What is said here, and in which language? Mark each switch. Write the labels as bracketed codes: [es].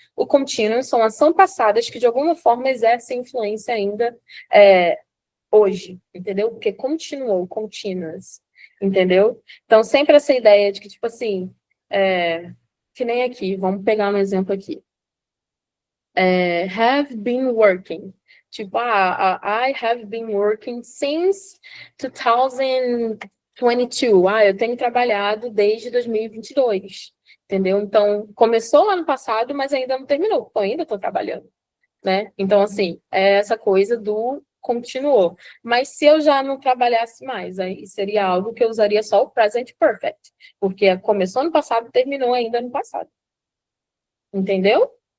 [pt] O continuous são ações passadas que de alguma forma exercem influência ainda hoje, entendeu? Porque continuou, continuous, entendeu? Então, sempre essa ideia de que, tipo assim, que nem aqui, vamos pegar um exemplo aqui. [en] Have been working. Tipo, I have been working since 2022. [pt] Eu tenho trabalhado desde 2022, entendeu? Então, começou lá no passado, mas ainda não terminou, eu ainda estou trabalhando, né? Então, assim, é essa coisa do continuou. Mas se eu já não trabalhasse mais, aí seria algo que eu usaria só o present perfect, porque começou no passado e terminou ainda no passado. Entendeu?